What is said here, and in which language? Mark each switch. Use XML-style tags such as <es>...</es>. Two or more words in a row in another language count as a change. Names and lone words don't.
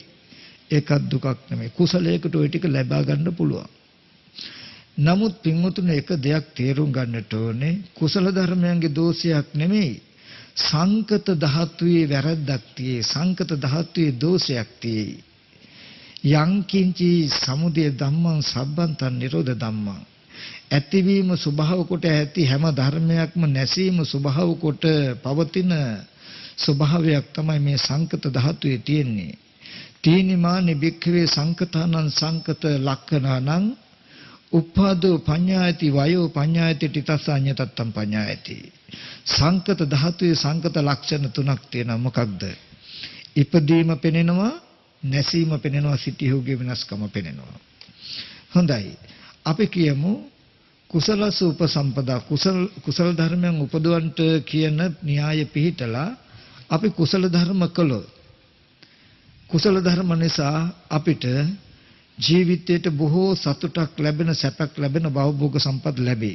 <si>ඒකත් දුකක් නෙමෙයි. කුසලයකට ওই ටික ලබා ගන්න පුළුවන්. නමුත් පින්වතුනි එක දෙයක් තේරුම් ගන්නට ඕනේ කුසල ධර්මයන්ගේ දෝෂයක් නෙමෙයි. සංකත ධාතුවේ වැරද්දක් තියේ සංකත ධාතුවේ දෝෂයක් තියේ.</si> <pi>යං කිංචි සමුදය ධම්මං සබ්බන්තං නිරෝධ ධම්මං</pi> <si>ඇතිවීම ස්වභාව කොට ඇති හැම ධර්මයක්ම නැසීම ස්වභාව කොට පවතින ස්වභාවයක් තමයි මේ සංකත ධාතුවේ තියෙන්නේ.</si> <pi>තීනිමානි භික්ඛවේ සංකතානං සංකත ලක්ඛනානං උපාදෝ පඤ්ඤායති වයෝ පඤ්ඤායති තිතස්සඤ්ඤතත්තම් පඤ්ඤායති.</pi> <si>සංකත ධාතුවේ සංකත ලක්ෂණ තුනක් තියෙනවා. මොකක්ද? ඉපදීම පෙනෙනවා, නැසීම පෙනෙනවා, සිටිහුගේ වෙනස්කම පෙනෙනවා. හොඳයි. අපි කියමු</si> <pi>කුසලස උපසම්පදා</pi> <si>කුසල ධර්මයන් උපදවන්ට කියන න්‍යාය පිළිතලා අපි කුසල ධර්ම කළොත් කුසල ධර්ම නිසා අපිට ජීවිතයට බොහෝ සතුටක් ලැබෙන සැපක් ලැබෙන භවභෝග සම්පත් ලැබේ.</si>